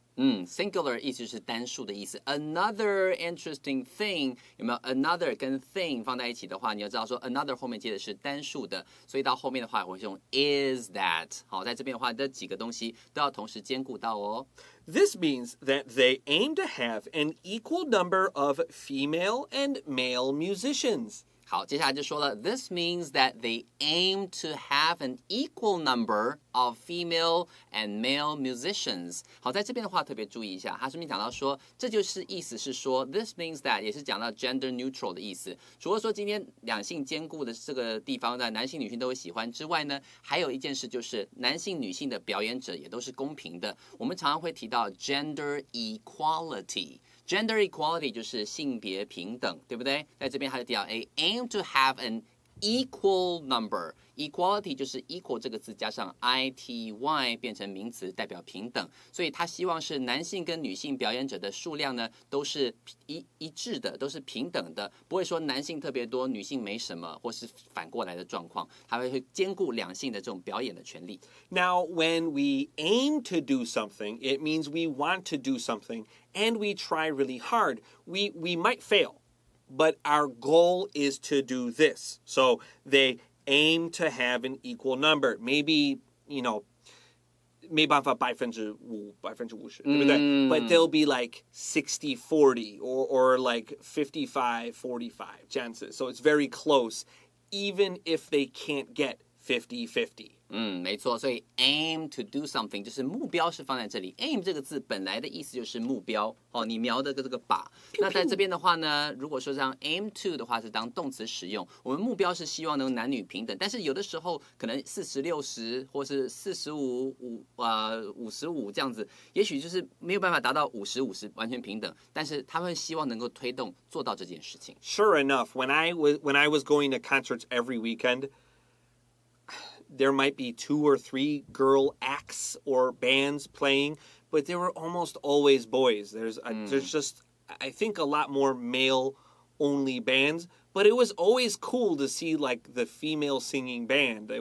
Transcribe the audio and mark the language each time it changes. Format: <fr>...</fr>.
<zh>Singular 意思是单数的意思。</zh> <en>Another interesting thing</en> <zh>有没有 ？Another 跟 thing 放在一起的话，你要知道说 another 后面接的是单数的，所以到后面的话我会用 is that。好，在这边的话，这几个东西都要同时兼顾到哦。</zh> <en>This means that they aim to have an equal number of female and male musicians.</en> <zh>好，接下来就说了 ，</zh> <en>This means that they aim to have an equal number of female and male musicians。</en> <zh>好，在这边的话特别注意一下，他这边讲到说，这就是意思是说 ，</zh> <en>This means that</en> <zh>也是讲到 gender neutral 的意思。除了说今天两性兼顾的这个地方，在男性女性都会喜欢之外呢，还有一件事就是男性女性的表演者也都是公平的。我们常常会提到 gender equality。Gender equality 就是性别平等，对不对？在这边他就提到</zh> <en>aim to have an equal number.</en> <zh>Equality 就是 equal 这个字加上 ity 变成名词，代表平等。所以他希望是男性跟女性表演者的数量呢都是一致的，都是平等的，不会说男性特别多，女性没什么，或是反过来的状况。他会兼顾两性的这种表演的权利。</zh> <en>Now, when we aim to do something, it means we want to do something and we try really hard. We might fail, but our goal is to do this. So they aim to have an equal number.</en> <zh>Maybe, 没办法50%, 对不对?</zh> <en>But they'll be like 60-40 or like 55-45</en> <zh>这样子.</zh> <en>So it's very close, even if they can't get 50-50.</en> <zh>没错，所以 aim to do something 就是目标是放在这里。 aim 这个字本来的意思就是目标，你瞄的这个靶。那在这边的话呢，如果说像 aim to 的话是当动词使用，我们目标是希望能男女平等，但是有的时候可能40-60或是45-55这样子，也许就是没有办法达到50-50完全平等，但是他们希望能够推动做到这件事情。</zh> <en>Sure enough, when I was going to concerts every weekend, there might be 2 or 3 girl acts or bands playing, but there were almost always boys. There's just, I think, a lot more male-only bands, but it was always cool to see like the female singing band.</en>